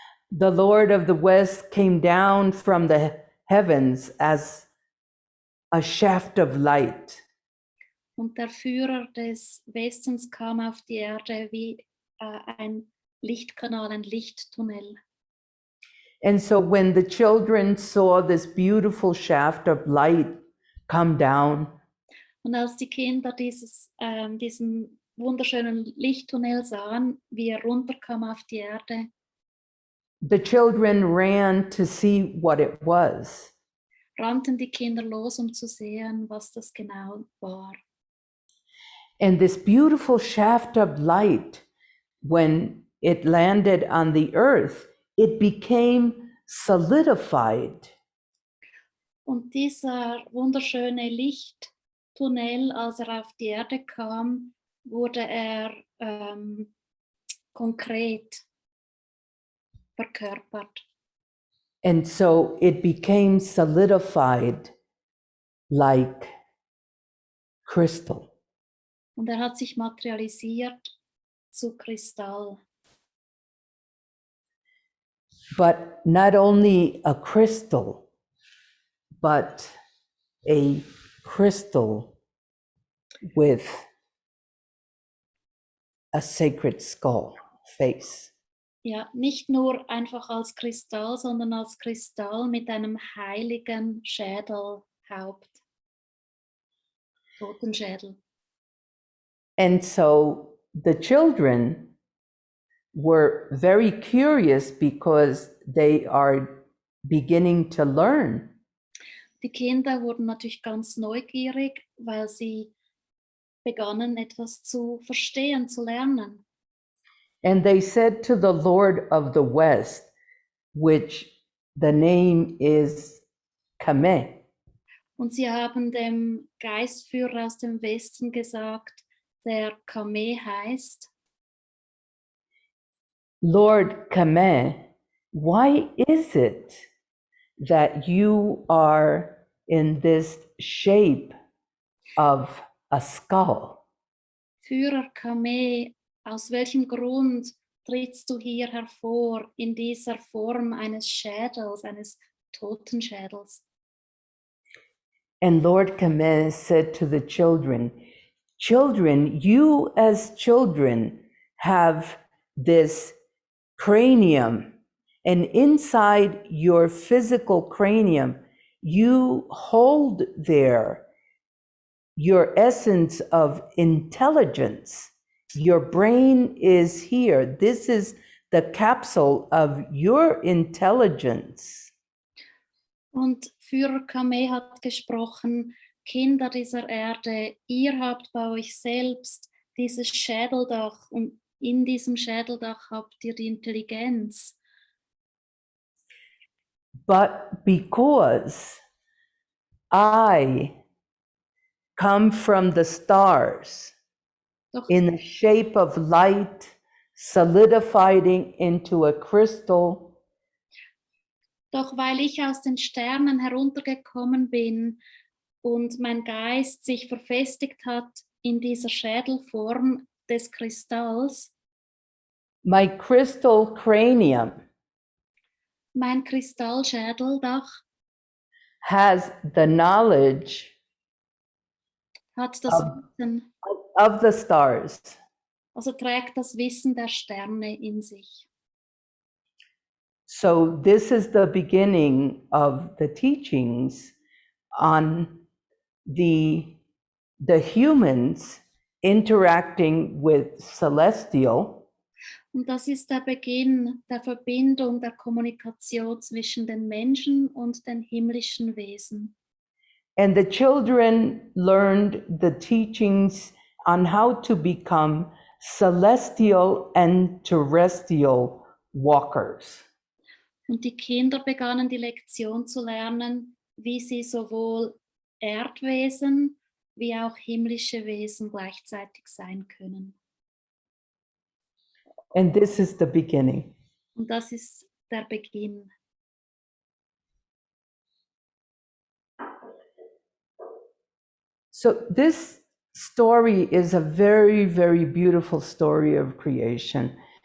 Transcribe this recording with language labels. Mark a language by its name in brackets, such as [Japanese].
[English] The Lord of the West came down from the heavens as a shaft of light. [German] Und der Führer des Westens kam auf die Erde wie ein Lichtkanal, ein Lichttunnel. [English] And so when the children saw this beautiful shaft of light come down, [German] Und als die Kinder diesen wunderschönen Lichttunnel sahen, wie er runterkam auf die Erde, [English] the children ran to see what it was. [German] rannten die Kinder los, um zu sehen, was das genau war. [English] And this beautiful shaft of light, when it landed on the earth, it became solidified. [German] Und dieser wunderschöne Lichttunnel, als er auf die Erde kam, wurde er konkret. verkörpert. [English] And so it became solidified like crystal. [German] Und er hat sich materialisiert zu Kristall. [English] But not only a crystal, but a crystal with a sacred skull face. [German] Ja, nicht nur einfach als Kristall, sondern als Kristall mit einem heiligen Schädelhaupt. Totenschädel. [English] And so the children were very curious because they are beginning to learn. [German] Die Kinder wurden natürlich ganz neugierig, weil sie begannen, etwas zu verstehen, zu lernen. [English] And they said to the Lord of the West, which the name is Kame, [German] Und sie haben dem Geistführer aus dem Westen gesagt, der Kame heißt, [English] Lord Kame, why is it that you are in this shape of a skull? [German] Führer Kame, aus welchem Grund trittst du hier hervor in dieser Form eines Schädels, eines Totenschädels? [English] And Lord Kame said to the children, children, you as children have this cranium, and inside your physical cranium, you hold there your essence of intelligence. Your brain is here. This is the capsule of your intelligence. [German] Und Führer Kame hat gesprochen, Kinder dieser Erde, ihr habt bei euch selbst dieses Schädeldach und in diesem Schädeldach habt ihr die Intelligenz. [English] But because I come from the stars [German] Doch, [English] in the shape of light, solidifying into a crystal, [German] doch weil ich aus den Sternen heruntergekommen bin und mein Geist sich verfestigt hat in dieser Schädelform des Kristalls, [English] my crystal cranium [German] mein Kristallschädeldach [English] has the knowledge [German] hat das [English] Of- [German] Wissen, [English] of the stars. [German] also trägt das Wissen der Sterne in sich. [English] So this is the beginning of the teachings on the humans interacting with celestial [German] Und das ist der Beginn der Verbindung, der Kommunikation zwischen den Menschen und den himmlischen Wesen. [English] and the children learned the teachings on how to become celestial and terrestrial walkers. [German] Und die Kinder begannen die Lektion zu lernen, wie sie sowohl Erdwesen wie auch himmlische Wesen gleichzeitig sein können. [English] And this is the beginning. [German] Und das ist der Beginn. [English] So this story is a very, very beautiful story of creation.